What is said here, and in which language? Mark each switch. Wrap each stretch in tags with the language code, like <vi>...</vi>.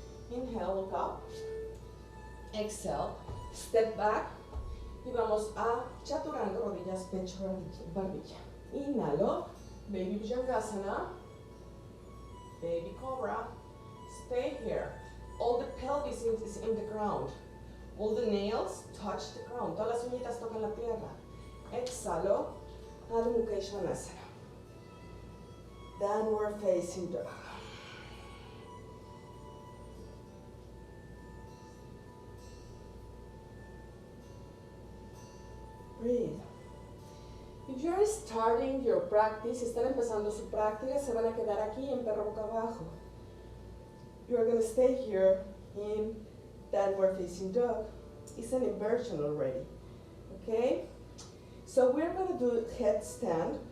<en>Inhale, look up. Exhale, step back.</en> <es>Y vamos a chaturanga, rodillas, pecho, barbilla.</es> <en>Inhalo, baby bhujangasana, baby cobra. Stay here. All the pelvis is in the ground. All the nails touch the ground.</en> <es>Todas las uñitas tocan la tierra. Exhalo, Adho Mukha Svanasana.</es> <en>Downward facing dog. Breathe. If you're starting your practice,</en> <es>están empezando su práctica, se van a quedar aquí en perro boca abajo.</es> <en>You're going to stay here in downward facing dog. It's an inversion already. Okay? So we're going to do headstand.</en>